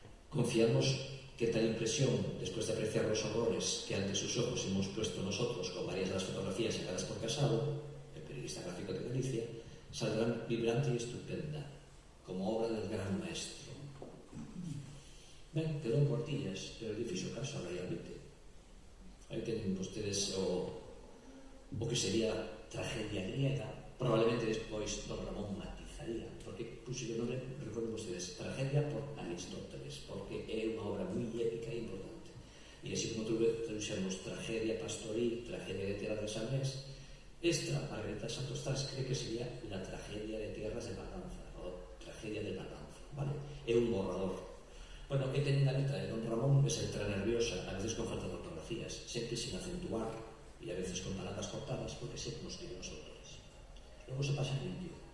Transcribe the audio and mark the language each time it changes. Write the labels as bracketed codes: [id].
[es] Confiamos que tal impresión, después de apreciar los horrores que ante sus ojos hemos puesto nosotros con varias de las fotografías sacadas por Casado, gráfico de Galicia, saldrán vibrante y estupenda, como obra del gran maestro. [gl] Ben, quedou en cuartillas, pero difícil caso realmente. Aí teñen vostedes o que sería tragedia griega, probablemente despois don Ramón matizaría, porque puxo o nome, recordo vostedes, tragedia por Aristóteles, porque é unha obra moi épica e importante. E así como traduxemos [es] tragedia pastoril, tragedia de tierra del Samnés, esta, Margarita Santos Tras, cree que sería la tragedia de tierras de Matanza, o tragedia de Matanza, vale? [gl] É un borrador. Bueno, que teñen a letra de don Ramón, que se letra nerviosa, a veces con falta de ortografías, sempre sin acentuar, e a veces con palabras cortadas, porque sempre nos escriben os autores. Logo se pasa limpio.